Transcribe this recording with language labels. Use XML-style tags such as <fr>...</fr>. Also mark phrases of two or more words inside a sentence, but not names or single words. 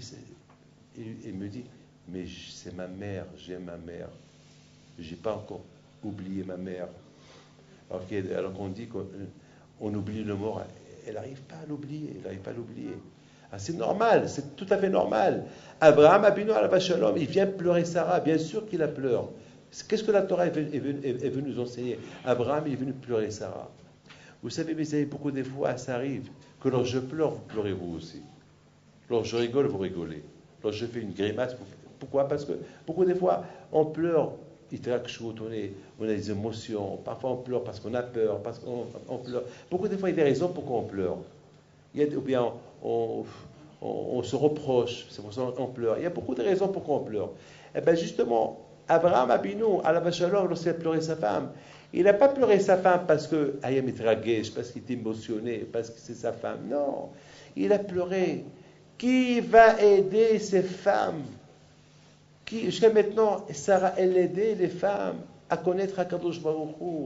<fr>Il me dit, mais c'est ma mère, j'aime ma mère. Je n'ai pas encore oublié ma mère. Alors qu'on dit qu'on oublie le mort, elle n'arrive pas à l'oublier, elle n'arrive pas à l'oublier. Ah, c'est normal, c'est tout à fait normal.</fr> <he>Abraham אבינו עליו שלום,</he> <fr>il vient pleurer Sarah, bien sûr qu'il la pleure. Qu'est-ce que la Torah est venue nous enseigner? Abraham est venu pleurer Sarah. Vous savez, mes amis, beaucoup des fois, ça arrive que lorsque je pleure, vous pleurez vous aussi. Lorsque je rigole, vous rigolez. Lorsque je fais une grimace, pourquoi? Parce que beaucoup des fois, on pleure. On a des émotions, parfois on pleure parce qu'on a peur, parce qu'on pleure. Beaucoup de fois, il y a des raisons pourquoi on pleure. Ou bien on se reproche, c'est pour ça qu'on pleure. Il y a beaucoup de raisons pourquoi on pleure. Et bien justement, Abraham</fr> <he>אבינו, עליו שלום,</he> <fr>lorsqu'il a pleuré sa femme, il n'a pas pleuré sa femme parce que Ayam est parce qu'il était émotionné, parce que c'est sa femme. Non, il a pleuré. Qui va aider ces femmes? Jusqu'à maintenant, Sarah, elle aidait les femmes à connaître</fr> <he>הקדוש ברוך הוא.</he>